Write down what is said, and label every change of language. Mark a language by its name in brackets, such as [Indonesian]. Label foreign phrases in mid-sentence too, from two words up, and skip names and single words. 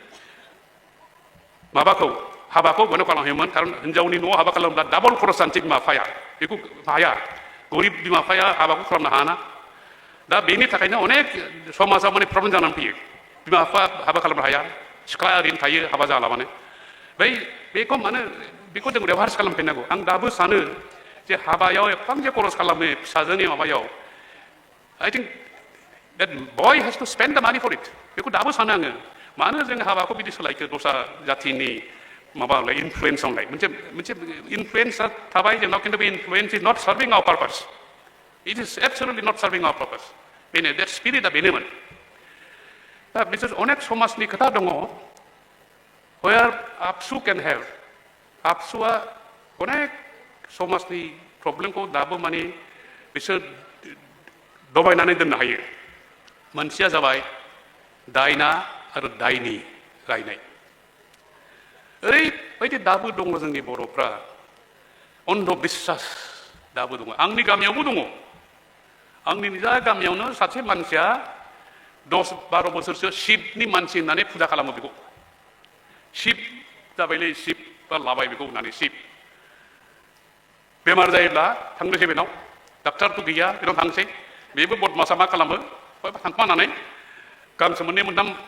[Bodo] माबाखौ हाबाखौ गनो खालामहैयोमोन खारन हिनजावनि न'आव हाबा खालामब्ला डाबल खरस जानोसै बिमा बिफाया बेखौ हाया गरिब बिमा बिफाया हाबाखौ खालामनो हायाना दा बेनि थाखायनो अनेक समाजाव माने प्रब्लेम जानानै फैयो बिमा बिफा हाबा खालामनो हाया सिख्लाया ओरैनो थायो हाबा जालाबानो बेखौ मानो बेखौ जों रिभार्स खालामफिननांगौ आं दाबो सानो जे हाबायाव एफां जे खरस खालामो फिसाजोनि माबायाव [English] I think that boy has to spend the money for it [Bodo] बेखौ दाबो सानो आङो मानो जों हाबाखौ बिदि सोलायखो दस्रा जातिनि माबालाय इनफ्लुयेन्सआवलाय मोनसे इनफ्लुयेन्सआ थाबाय जोंनाव खिन्थु बे [English] influence is not serving our purpose it is absolutely not serving our purpose [Bodo] बेनो देट स्पिरिटआ बेनोमोन दा बिसोर अनेक समाजनि खोथा दङ [English] where ABSU can help. [Bodo] ABSUआ अनेक समाजनि प्रब्लेमखौ दाबो माने बिसोर दबायनानै दोननो हायो मोनसेया जाबाय दायना आरो दायनि रायनाय ओरैबायदि दाबो दङ जोंनि बर'फ्रा अन्धबिश्वास दाबो दङ आंनि गामियावबो दङ आंनि निजा गामियावनो सासे मानसिया 10-12 बोसोरसो शिबनि मानसि होननानै फुजा खालामो बेखौ शिब जाबायलै शिब बा लाबाय बेखौ होननानै शिब बेमार जायोब्ला थांनोसै बेनाव डाक्टारथ' गैया बेनाव थांसै बेबो बदमासा मा खालामो थांफानानै गांसो मोननै मोनथाम